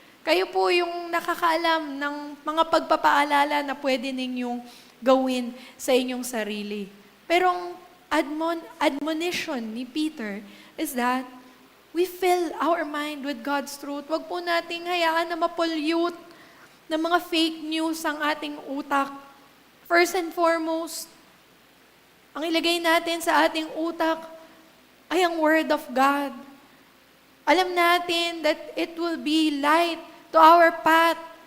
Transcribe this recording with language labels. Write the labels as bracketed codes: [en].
[tl] Kayo po yung nakakaalam ng mga pagpapaalala na pwede ninyong gawin sa inyong sarili. Pero ang [en] admonition ni Peter is that we fill our mind with God's truth. [tl] Huwag po nating hayaan na ma-pollute ng mga fake news ang ating utak. [en] First and foremost, [tl] ang ilagay natin sa ating utak ay ang Word of God. Alam natin [en] that it will be light to our path.